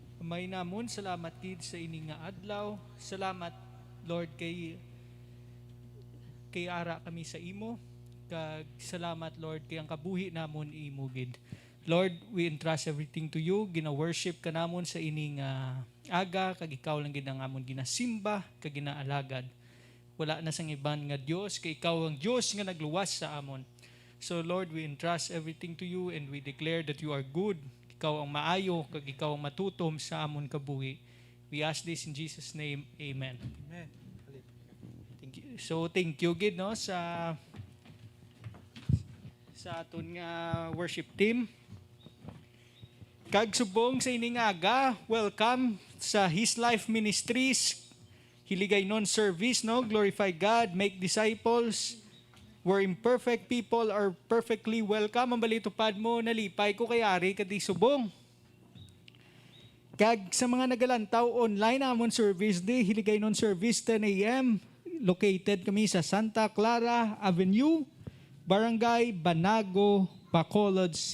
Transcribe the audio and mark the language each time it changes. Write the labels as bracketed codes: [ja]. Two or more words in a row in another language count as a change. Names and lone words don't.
[hil] Gamay namon, salamat gid sa ini nga adlaw. Salamat Lord kay ara kami sa imo. Kag salamat Lord kay ang kabuhi namon imo gid. [en] Lord, we entrust everything to you. [hil] Gina-worship ka namon sa ining aga, kag ikaw lang gid ang amon ginasimba, kag ginaalagad. Wala na sang iban nga Dios, kay ikaw ang Dios nga nagluwas sa amon. [en] So Lord, we entrust everything to you and we declare that you are good. [hil] Ikaw ang maayo, kag ikaw ang matutom sa amon kabuhi. [en] We ask this in Jesus' name. Amen. Amen. Thank you. So thank you [hil] gid no sa aton nga [en] worship team. [hil] Kag subong sa ining aga, welcome sa His Life Ministries, Hiligaynon service, no? [en] Glorify God, make disciples, where imperfect people are perfectly welcome. [hil] Ang balitupad mo, nalipay ko kay Ari, kadi subong. Kag sa mga nagalantaw online amon [en] service day, [hil] Hiligaynon service 10 a.m. Located kami sa Sta Clara Avenue, Barangay Banago, Bacolod